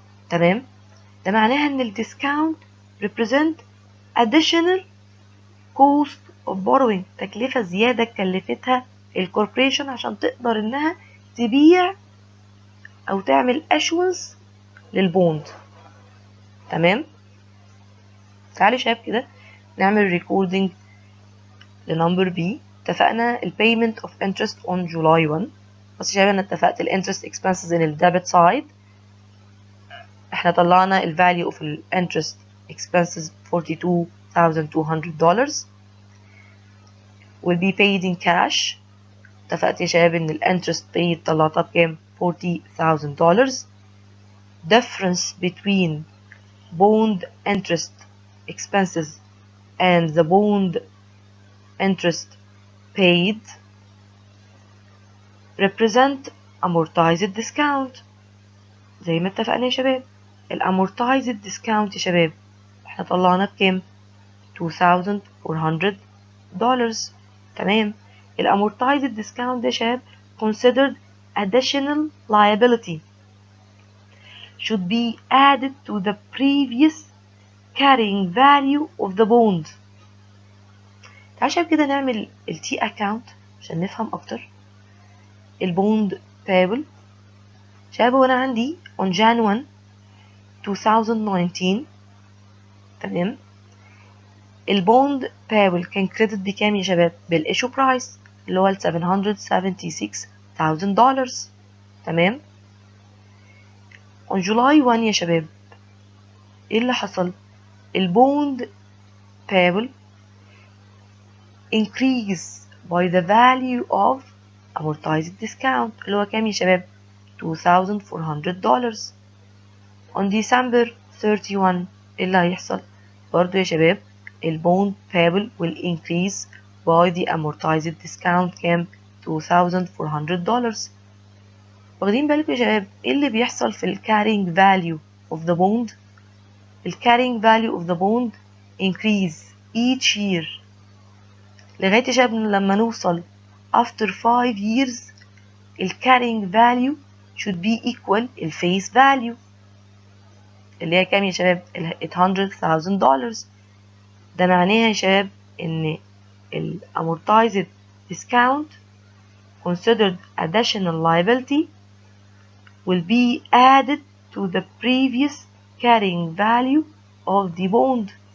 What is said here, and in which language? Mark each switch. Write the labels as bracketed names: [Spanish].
[Arabic] تمام. ده معناها ان الديسكاونت [English] represent additional cost of borrowing، [Arabic] تكلفة زيادة كلفتها الكوربريشن عشان تقدر انها تبيع او تعمل issuance للبوند. تمام. تعالوا شباب كده نعمل ريكوردنج لنمبر بي. اتفقنا [English] ال payment of interest on July 1. [Arabic] بس يا شباب انا اتفقت ال [English] interest expenses in ال debit side. [Arabic] احنا طلعنا [English] ال value of ال interest expenses $42,200 will be paid in cash. [Arabic] اتفقت يا شباب ان ال interest paid طلعتها بكام؟ $40,000. [English] difference between bond interest expenses and the bond interest paid represent amortized discount. [Arabic] زي ما اتفقنا يا شباب الامورتايزد ديسكاونت يا شباب احنا طلعنا بكام؟ $2,400. تمام. الامورتايزد ديسكاونت ده شاب [English] considered additional liability should be added to the previous carrying value of the bond. [Arabic] تعال شاب كده نعمل التي account عشان نفهم اكتر. البوند payable شاب وانا عندي on Jan 1 2019 تمام. البوند payable كان كريدت بكام يا شباب؟ بالإيشو برايس اللي هو ال $776,000 تمام. [English] on July 1 [Arabic] يا شباب ايه اللي حصل؟ [English] البوند payable increase by the value of amortized discount اللي هو كام يا شباب؟ $2,400. on December 31 [Arabic] ايه اللي هيحصل؟ برضو يا شباب [English] البوند payable will increase by the amortized discount كام؟ $2,400. [Arabic] واخدين بالكم يا شباب ايه اللي بيحصل في [English] ال carrying value of the bond؟ ال carrying value of the bond increase each year لغاية يا شباب لما نوصل after 5 years ال carrying value should be equal ال face value اللي هي كام يا شباب؟ ال $800,000. [Arabic] ده معناه يا شباب ان [English] ال amortized discount considered additional liability will be added to the previous carrying value of the bond.